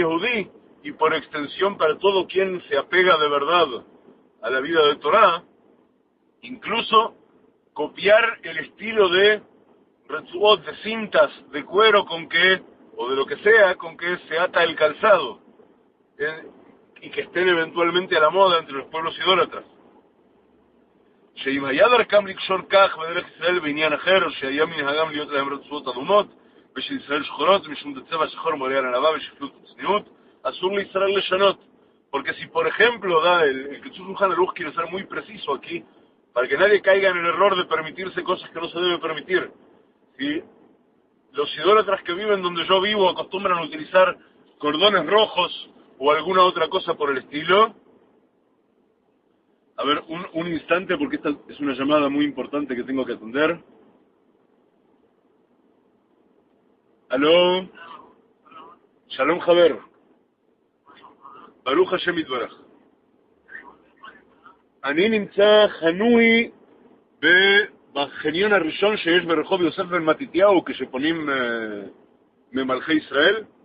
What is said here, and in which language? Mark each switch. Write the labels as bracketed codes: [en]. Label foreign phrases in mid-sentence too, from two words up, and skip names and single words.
[es] yehudí y por extensión para todo quien se apega de verdad a la vida de Torá, incluso copiar el estilo de retzuot, de cintas de cuero con que, o de lo que sea, con que se ata el calzado, y que estén eventualmente a la moda entre los pueblos idólatras. [he] שאם היה דרכם לקשור כך בדרך ישראל בעניין אחר, שהיה מנהגם להיות להם רצועות אדומות, ושישראל שחורות, משום דצבע שחור מראה על ענווה ושפלות וצניעות, אסור לישראל לשנות. [es] Porque si, por ejemplo, el Kitzur Shulchan Aruch quiere ser muy preciso aquí, para que nadie caiga en el error de permitirse cosas que no se debe permitir. Si los idólatras que viven donde yo vivo acostumbran a utilizar cordones rojos o alguna otra cosa por el estilo. A ver, un instante, porque esta es una llamada muy importante que tengo que atender. Aló. [he] שלום חבר. ברוך השם יתברך. אני נמצא חנוי בחניון הראשון שיש ברחוב יוסף בן מתתיהו כשפונים ממלכי ישראל.